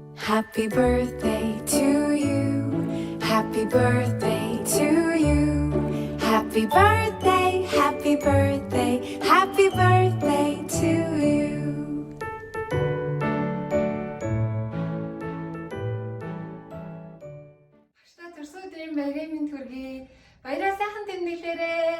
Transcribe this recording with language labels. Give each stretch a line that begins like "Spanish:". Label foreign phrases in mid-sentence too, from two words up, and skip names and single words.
English: Happy birthday to you. Happy birthday to you. Happy birthday, happy birthday, happy birthday to you.
Mongolian: Багштай төрсөн өдрийн баярын мэнд хүргэе. Баяраа сайхан тэмдэглээрэй.